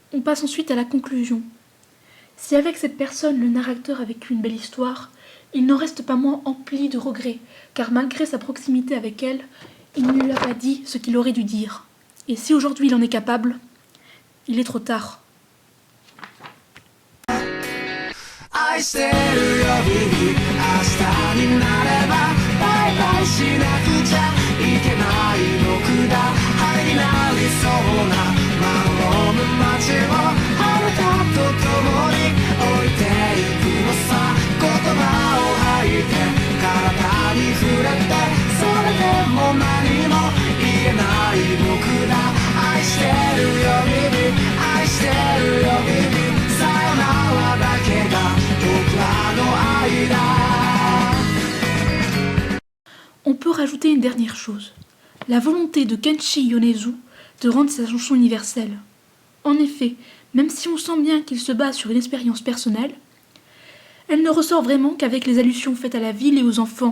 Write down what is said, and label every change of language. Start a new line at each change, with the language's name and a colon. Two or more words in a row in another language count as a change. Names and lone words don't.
French: passe ensuite à la conclusion. Si avec cette personne, le narrateur a vécu une belle histoire, il n'en reste pas moins empli de regrets, car malgré sa proximité avec elle, il ne lui a pas dit ce qu'il aurait dû dire. Et si aujourd'hui il en est capable, il est trop tard.
Japanese: 愛してるよ日々明日になればバイバイしなくちゃいけない僕だ灰になりそうな守る街を遥かと共に置いていくのさ言葉を吐いて体に触れてそれでも何も言えない僕だ愛してるよ日々愛してるよ日々さよならだけが
French: On peut rajouter une dernière chose, la volonté de Kenshi Yonezu de rendre sa chanson universelle. En effet, même si on sent bien qu'il se base sur une expérience personnelle, elle ne ressort vraiment qu'avec les allusions faites à la ville et aux enfants.